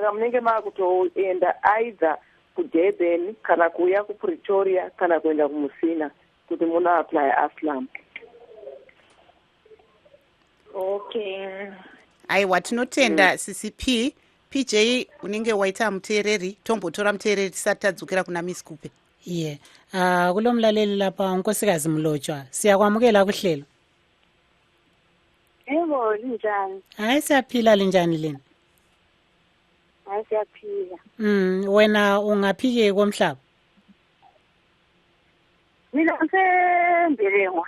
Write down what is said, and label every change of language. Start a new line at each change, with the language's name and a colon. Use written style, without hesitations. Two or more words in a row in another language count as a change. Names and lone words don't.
Shona: Saka munenge maakutoenda either kuDurban kana kuuya kuPretoria kana kuenda kuMusina kuti muno apply aslam. Okay. Aiwa tinotenda CCP PJ unenge waita muteereri tombotora muteereri tisati tadzokera kuna Miss Kupe.
North Ndebele: Ye kulomlaleli lapha unkosikazi Mlotshwa siyakwamukela kuhlelo. Yebo linjani? Hayi siyaphila linjani lena? Hayi siyaphila. Wena ungaphike komhlaba? Mina ngisembelengwa.